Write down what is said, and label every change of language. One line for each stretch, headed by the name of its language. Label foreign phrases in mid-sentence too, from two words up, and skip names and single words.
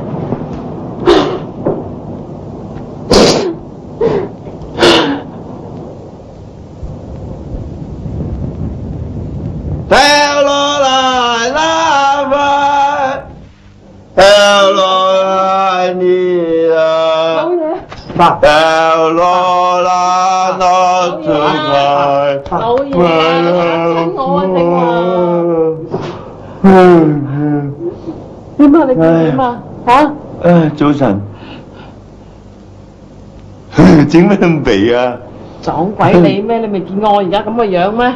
English: Tell Laura I love her. Tell Laura I need her. Tell Laura not to cry.
Cantonese: 老爺啊，親我啊，點啊？你點啊？嚇？早晨。整咩咁肥啊？撞鬼你咩？你未見過我而家咁嘅樣咩？